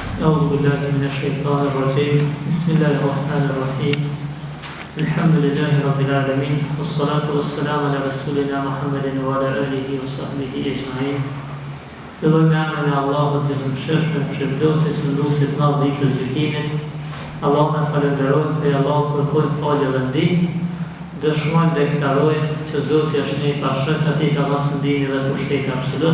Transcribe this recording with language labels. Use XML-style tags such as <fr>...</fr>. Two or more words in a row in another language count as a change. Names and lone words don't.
<ar>أعوذ بالله من الشيطان الرجيم بسم الله الرحمن الرحيم الحمد لله رب العالمين والصلاة والسلام على رسولنا محمد وعلى آله وصحبه أجمعين.</ar> <sq>Fillojmë me emrin e Allahut që të mëshirshëm, shpërblyesi, sunduesit të madh ditës së gjykimit. Allahun e falenderojmë për Allahun, kërkojmë falje dhe ndihmë. Dëshmojmë dhe deklarojmë që Zoti është një pashës atij që Allah së ndihni dhe pushteti absolut.</sq>